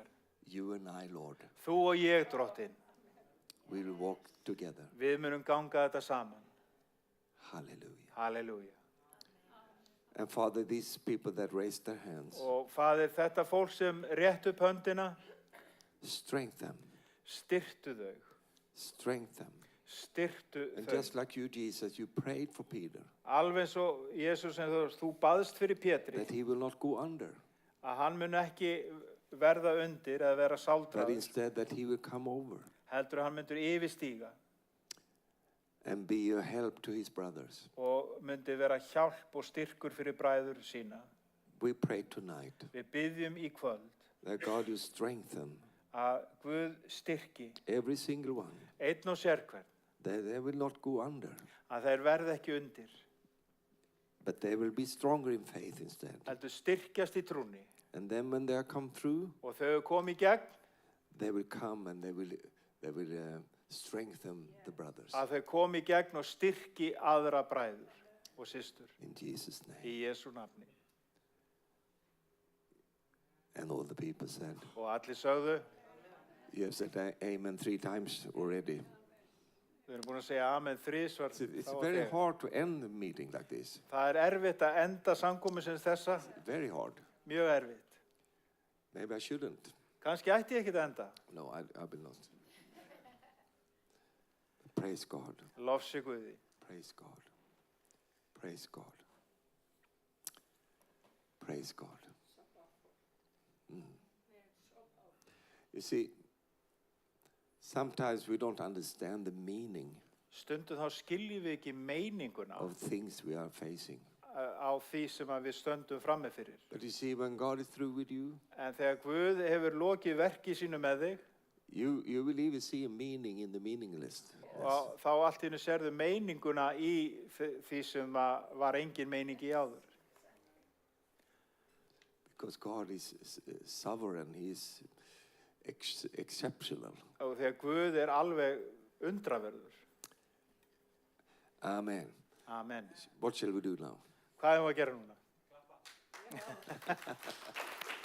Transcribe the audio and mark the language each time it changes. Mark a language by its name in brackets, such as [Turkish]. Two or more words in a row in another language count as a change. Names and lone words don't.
[English] you and I, Lord, [Icelandic] þú og ég drottinn. [English] we will walk together. [Icelandic] Við munum ganga þetta saman. [English] Hallelujah. [Icelandic] Halleluja. [English] And Father, these people that raised their hands, [Icelandic] Og Faðir, þetta fólk sem rétt upp höndina, [English] strengthen them. [Icelandic] styrtu þau. [English] Strengthen them. [Icelandic] Styrtu [English] And [Icelandic] þau. [English] just like you, Jesus, you prayed for Peter [Icelandic] Alveg eins og Jesús sem þú baðst fyrir Pétri, [English] that he will not go under, [Icelandic] að hann mun ekki verða undir eða vera [English] but [Icelandic] sáldraður, [English] instead that he will come over [Icelandic] heldur hann myndur yfirstíga [English] and be a help to his brothers. [Icelandic] og myndi vera hjálp og styrkur fyrir bræður sína. [English] We pray tonight [Icelandic] Við byggjum í kvöld [English] that God will strengthen [Icelandic] að Guð styrki [English] every single one, [Icelandic] einn og sérhvern, [English] that they will not go under, [Icelandic] að þeir verði ekki undir, [English] but they will be stronger in faith instead. [Icelandic] heldur styrkjast í trúnni. [English] And then when they come through, [Icelandic] Og þau komi í gegn, [English] they will come and they will strengthen the brothers. [Icelandic] að þau komi í gegn og styrki aðra bræður og systur [English] In Jesus' name. [Icelandic] í Jesú nafni. [English] And all the people said, [Icelandic] Og allir sögðu, [English] you have said amen 3 times already. [Icelandic] við erum búin að segja amen þrisvar. [English] It's [Icelandic] þá og [English] very [Icelandic] þegar. [English] hard to end the meeting like this. [Icelandic] Það erfitt að enda samkomu sem þessa, [English] Very hard. [Icelandic] mjög erfitt. [English] Maybe I shouldn't. [Icelandic] Kannski ætti ég ekki að enda. [English] No, I will not. Praise God. [Icelandic] Lofsi Guði. [English] Praise God. Praise God. Praise God. You see, sometimes we don't understand the meaning [Icelandic] Stundum þá skiljum við ekki meininguna [English] of things we are facing. [Icelandic] á því sem að við stöndum frammi fyrir. [English] But you see, when God is through with you, [Icelandic] En þegar Guð hefur lokið verki sínu með þig, [English] you will even see a meaning in the meaningless. [Icelandic] og þá allt í einu sérðu meininguna í því sem var engin meining í áður. [English] Because God is sovereign, He is exceptional. [Icelandic] Og þegar Guð alveg undraverður. [English] Amen. [Icelandic] Amen. [English] What shall we do now? [Icelandic] Hvað erum við að gera núna?